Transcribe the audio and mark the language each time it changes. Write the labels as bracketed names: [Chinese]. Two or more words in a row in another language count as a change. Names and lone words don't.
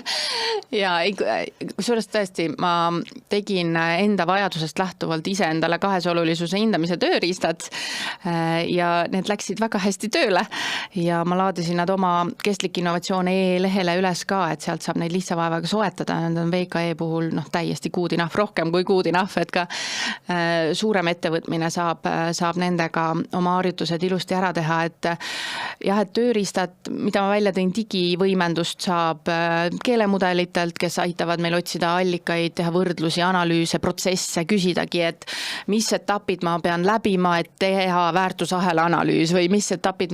[Estonian] Ja kusjuures tõesti, ma tegin enda vajadusest lähtuvalt ise endale 2 olulisuse hindamise tööriistad ja need läksid väga hästi tööle ja ma laadisin nad oma Kestlik Innovatsioon lehele üles ka, et sealt saab neid lihtsa vaevaga soetada, need on VKE puhul täiesti [English] good enough, [Estonian] rohkem kui [English] good enough, [Estonian] et ka suurem ettevõtmine saab nendega oma harjutused ilusti ära teha, et jah, et tööriistad, mida ma välja tõin, digivõimendust saab keelemudelitelt, kes aitavad meil otsida allikaid, teha võrdlusi, analüüse, protsesse, küsidagi, et mis etapid ma pean läbima, et teha väärtusahela analüüs või mis etapid